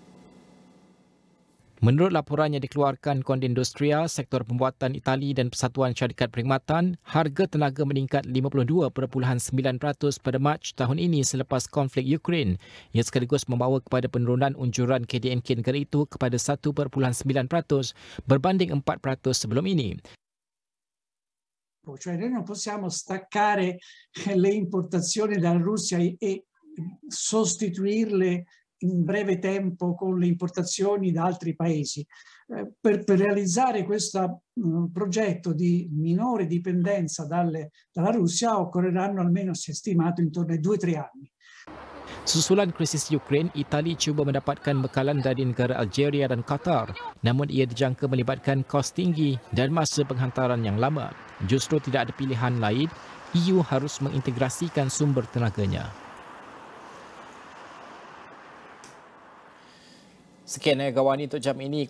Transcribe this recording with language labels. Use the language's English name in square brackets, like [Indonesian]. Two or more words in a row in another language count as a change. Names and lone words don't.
[Malay] Menurut laporan yang dikeluarkan Konde Industria, sektor pembuatan Itali dan Persatuan Syarikat Perkhidmatan, harga tenaga meningkat 52.9% pada Mac tahun ini selepas konflik Ukraine. Ia sekaligus membawa kepada penurunan unjuran KDNK negara itu kepada 1.9% berbanding 4% sebelum ini. [Italian] Cioè noi non possiamo staccare le importazioni dalla Russia e sostituirle in breve tempo con le importazioni da altri paesi. Per realizzare questo progetto di minore dipendenza dalla Russia occorreranno almeno, si è stimato, intorno ai 2-3 anni. [Malay] Susulan krisis Ukraine, Itali cuba mendapatkan bekalan dari negara Algeria dan Qatar. Namun ia dijangka melibatkan kos tinggi dan masa penghantaran yang lama. Justru tidak ada pilihan lain, EU harus mengintegrasikan sumber tenaganya. Sekian Niaga AWANI untuk jam ini.